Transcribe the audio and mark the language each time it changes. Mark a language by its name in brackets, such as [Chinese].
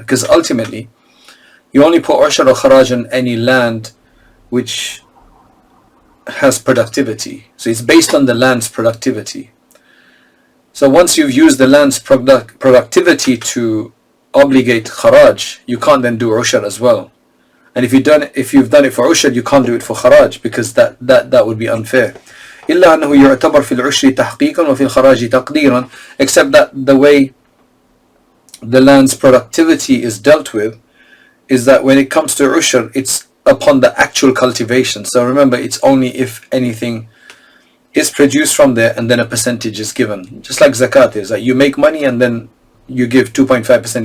[English] Because ultimately you only put ushr or kharaj on any land which has productivity. So it's based on the land's productivity. So once you've used the land's productivity to obligate kharaj, you can't then do ushr as well. And if you've done it for ushr, you can't do it for kharaj, because that would be unfair. [Arabic] إلا أنه يعتبر في العشر تحقيقا وفي الخراج تقديرا. [English] Except that the way the land's productivity is dealt with is that when it comes to ushr, it's upon the actual cultivation. So remember, it's only if anything is produced from there and then a percentage is given. Just like zakat is, that you make money and then you give 2.5%.